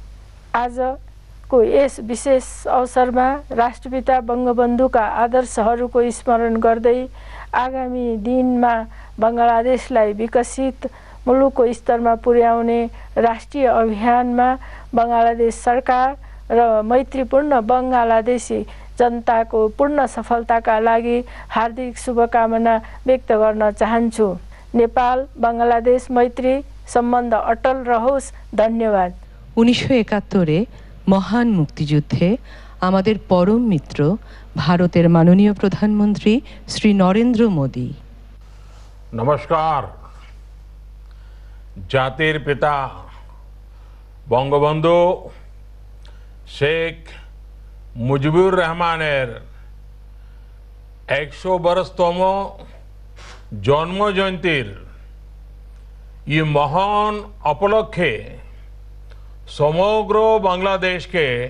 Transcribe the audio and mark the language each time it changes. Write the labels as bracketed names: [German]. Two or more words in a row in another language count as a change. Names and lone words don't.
[Nepali] आजको यस विशेष अवसरमा राष्ट्रपिता बङ्गबन्धुका आदर्शहरूको स्मरण गर्दै आगामी दिनमा बङ्गलादेशलाई विकसित मुलुकको स्तरमा पुर्याउने राष्ट्रिय अभियानमा बङ्गलादेश सरकार र मैत्रीपूर्ण बङ्गलादेशी जनताको पूर्ण सफलताका लागि हार्दिक शुभकामना व्यक्त गर्न चाहन्छु। नेपाल बङ्गलादेश मैत्री सम्बन्ध अटल रहोस्। धन्यवाद। [Bangla] 1971 মহান মুক্তিযুদ্ধে আমাদের পরম মিত্র ভারতের মাননীয় প্রধানমন্ত্রী শ্রী নরেন্দ্র মোদী। নমস্কার। জাতির পিতা বঙ্গবন্ধু শেখ মুজিবুর রহমানের 100 বরষতম জন্মজয়ন্তীর এই মহান উপলক্ষে সমগ্র বাংলাদেশকে